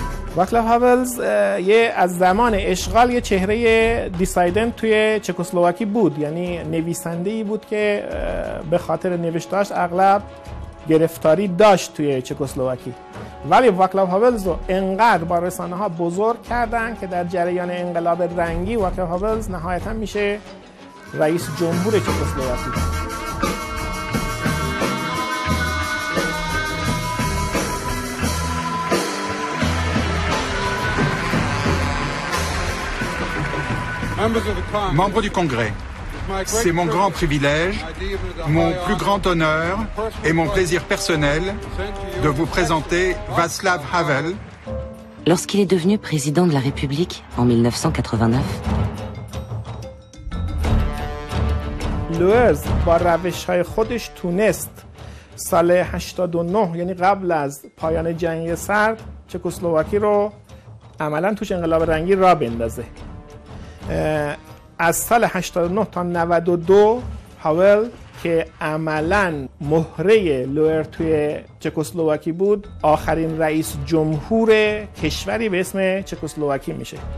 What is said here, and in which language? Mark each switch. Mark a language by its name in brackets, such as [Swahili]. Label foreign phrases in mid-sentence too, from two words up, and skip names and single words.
[Persian] واکلاو هاولز از زمان اشغال یه چهره دیسایدنت توی چکسلواکی بود، یعنی نویسنده‌ای بود که به خاطر نوشتاش اغلب گرفتاری داشت توی چکسلواکی، ولی واکلاو هاولز رو انقدر با رسانه‌ها بزرگ کردن که در جریان انقلاب رنگی واکلاو هاولز نهایتاً میشه رئیس جمهور چکسلواکی. [French] Membre du Congrès, c'est mon grand privilège, mon plus grand honneur et mon plaisir personnel de vous présenter Václav Havel. Lorsqu'il est devenu président de la République en 1989, [Persian] لوئرز با روش‌های خودش تونست سال 89 یعنی قبل از پایان جنگ سرد چکسلواکی رو عملاً توش انقلاب رنگی را بندازه. از سال 89 تا 92 هاول که عملاً مهره لوئر توی چکسلواکی بود، آخرین رئیس جمهور کشوری به اسم چکسلواکی میشه.